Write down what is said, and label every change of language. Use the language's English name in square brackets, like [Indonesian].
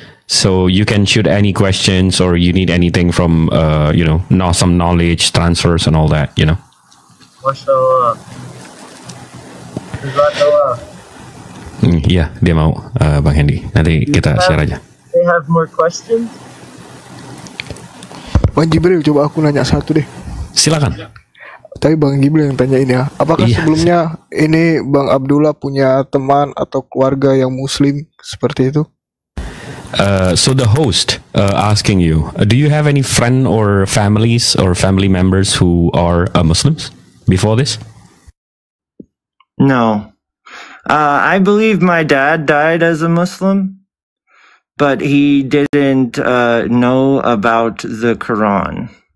[English] So you can shoot any questions or you need anything from some knowledge transfers and all that, [Arabic] Mashallah. Jazakallah. [Indonesian] Iya, dia mau, Bang Hendy. Nanti kita share aja. [English] They have more questions? [Indonesian] Bang Jibril, coba aku nanya satu deh. Silakan. Tapi Bang Jibril yang tanya ini ya. Apakah sebelumnya ini Bang Abdullah punya teman atau keluarga yang Muslim seperti itu? [English] So the host asking you, do you have any friend or families or family members who are Muslims before this? No. I believe my dad died as a Muslim, but he didn't know about the Quran.